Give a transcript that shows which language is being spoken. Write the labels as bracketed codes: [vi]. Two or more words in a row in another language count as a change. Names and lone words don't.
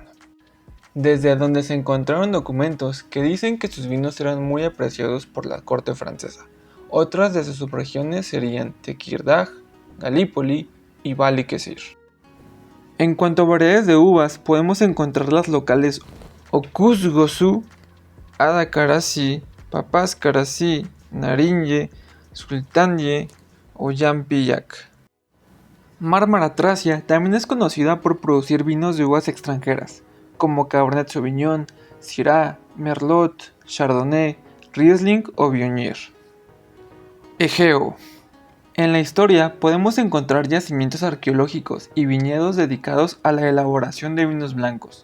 [es] Desde donde se encontraron documentos que dicen que sus vinos eran muy apreciados por la corte francesa. Otras de sus subregiones serían Tekirdağ, Galípoli y Balıkesir. En cuanto a variedades de uvas, podemos encontrar las locales Okuzgosu, Adakarasi, Papazkarasi, Narinje, Sultaniye o Yampillac. Mármara Tracia también es conocida por producir vinos de uvas extranjeras, como Cabernet Sauvignon, Syrah, Merlot, Chardonnay, Riesling o Viognier. Egeo. En la historia podemos encontrar yacimientos arqueológicos y viñedos dedicados a la elaboración de vinos blancos.